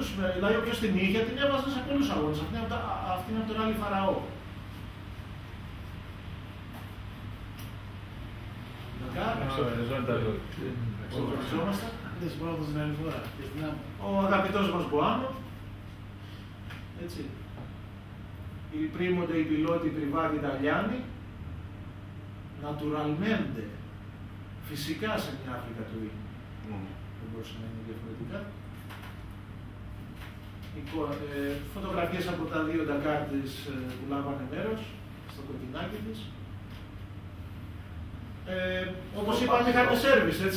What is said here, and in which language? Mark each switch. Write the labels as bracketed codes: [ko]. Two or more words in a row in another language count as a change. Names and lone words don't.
[el] Δηλαδή, όποιος την είχε, την έβαζε σε πολλούς αγώνες. Αυτή είναι από τον Ράλι Φαραώ. Ντακάρ, ο αγαπητός μας Μποάνο. Έτσι. [it] Il primo dei piloti privati italiani, naturalmente, [el] φυσικά σε μια Αφρικα του είναι. Δεν μπορούσε να είναι διαφορετικά. Φωτογραφίες από τα δύο Ντακάρ της που λάβανε μέρος, στο κοκκινάκι της. Όπως είπαμε, είχαμε σέρβις, έτσι.